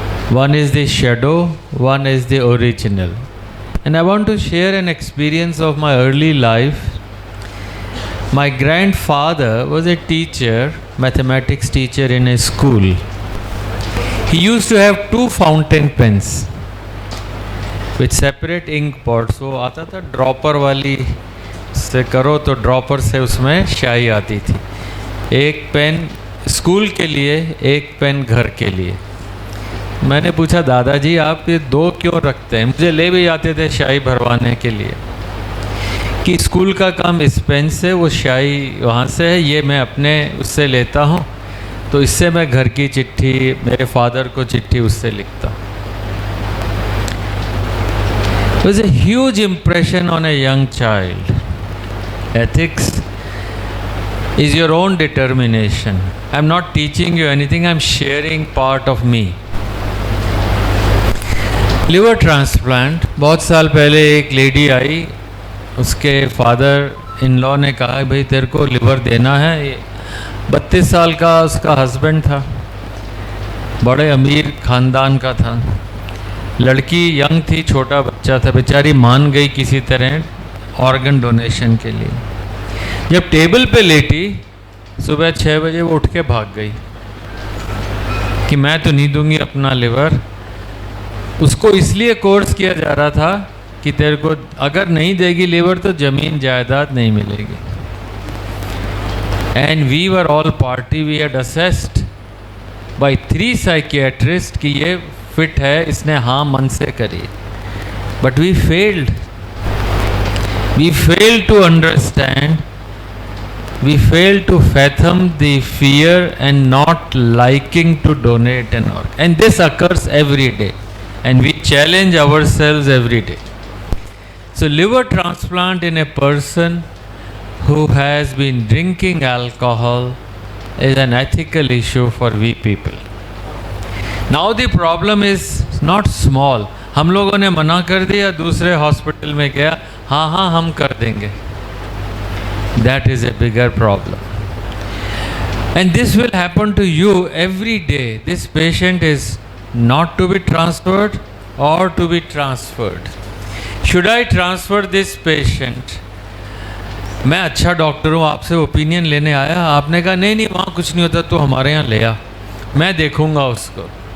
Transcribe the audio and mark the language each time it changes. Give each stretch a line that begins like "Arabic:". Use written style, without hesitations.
English: One is the shadow, one is the original. And I want to share an experience of my early life. My grandfather was a teacher, mathematics teacher in a school. He used to have two fountain pens with separate ink pots.
Hindi: वो आता था dropper वाली से करो तो dropper से उसमें स्याही आती थी. एक पेन स्कूल के लिए, एक पेन घर के लिए. मैंने पूछा, दादाजी आप ये दो क्यों रखते हैं? मुझे ले भी आते थे स्याही भरवाने के लिए कि स्कूल का काम इस पेन से, वो स्याही वहाँ से है, ये मैं अपने उससे लेता हूँ, तो इससे मैं घर की चिट्ठी, मेरे फादर को चिट्ठी उससे लिखता हूँ.
English: It was a huge impression on a young child. Ethics is your own determination. I'm not teaching you anything, I'm sharing part of me.
Hindi: Liver transplant, बहुत साल पहले एक लेडी आई, उसके फादर इन लॉ ने कहा भाई तेरे को लिवर देना है. 32 साल का उसका हस्बैंड था, बड़े अमीर ख़ानदान का था. लड़की यंग थी, छोटा बच्चा था, बेचारी मान गई किसी तरह ऑर्गन डोनेशन के लिए. जब टेबल पे लेटी, सुबह 6 बजे वो उठ के भाग गई कि मैं तो नहीं दूंगी अपना लिवर. उसको इसलिए कोर्स किया जा रहा था कि तेरे को अगर नहीं देगी लिवर तो ज़मीन जायदाद नहीं मिलेगी.
English: and we were all party, we had assessed by 3 psychiatrist
Hindi: कि ये फिट है, इसने हाँ मन से करी.
English: But we failed to understand, we failed to fathom the fear and not liking to donate an organ. And this occurs every day. And we challenge ourselves every day. So liver transplant in a person who has been drinking alcohol is an ethical issue for we people. Now the problem is not small.
Hindi: हम लोगों ने मना कर दिया, दूसरे hospital में गया, हाँ हम कर देंगे.
English: That is a bigger problem. And this will happen to you every day. This patient is not to be transferred or to be transferred. Should I transfer this patient?
Hindi: मैं अच्छा डॉक्टर हूँ, आपसे ओपिनियन लेने आया, आपने कहा नहीं वहाँ कुछ नहीं होता, तो हमारे यहाँ ले आ, मैं देखूँगा उसको.